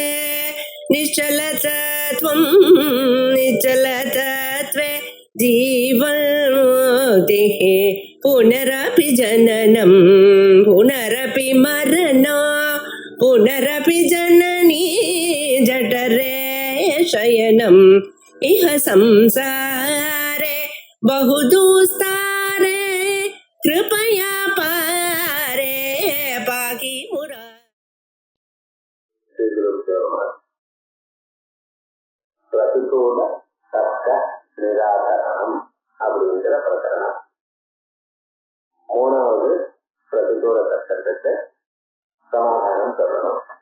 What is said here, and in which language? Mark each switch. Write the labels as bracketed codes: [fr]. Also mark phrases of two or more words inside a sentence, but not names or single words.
[sa] निश्चलतत्वं निश्चलतत्वे जीवन्मुक्तिः पुनरपि जननं पुनरपि मरणं पुनरपि जननी जठरे शयनम् इह संसारे बहुदुस्तारे कृपया पारे पाहि मुरा. [ta] பிரதிகூல தர்க்க நிராகரணம் அப்படிங்கிற பிரகரணம். மூணாவது பிரதிகூல தர்க்கத்துக்கு சமாதானம் சொல்லணும்.